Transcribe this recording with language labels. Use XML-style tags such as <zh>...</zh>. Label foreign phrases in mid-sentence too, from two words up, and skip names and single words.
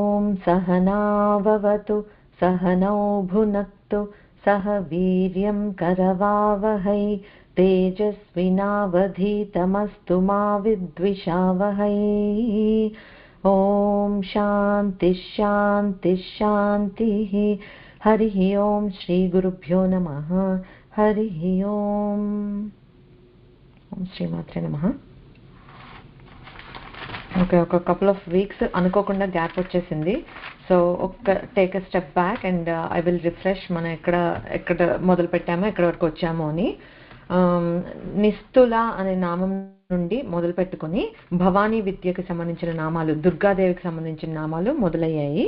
<sa>सहनाववतु सहनौ भुनक्तु सह वीर्यं करवावहै तेजस्विनावधीतमस्तु मा विद्विषावहै। ॐ शान्ति शान्ति शान्तिः। हरिः ओम श्री गुरुभ्यो नमः। हरिः ओम। ओम श्रीमात्रे नमः।</sa> <te>ఓకే, ఒక</te> <en>couple of weeks</en> <te>అనుకోకుండా గ్యాప్ వచ్చేసింది. సో ఒక</te> <en>take a step back and I will refresh</en> <te>మనం ఎక్కడ మొదలు పెట్టామో ఎక్కడి వరకు వచ్చామో అని. నిస్తుల అనే నామం నుండి మొదలు పెట్టుకుని భవానీ విద్యకు సంబంధించిన నామాలు, దుర్గాదేవికి సంబంధించిన నామాలు మొదలయ్యాయి.</te>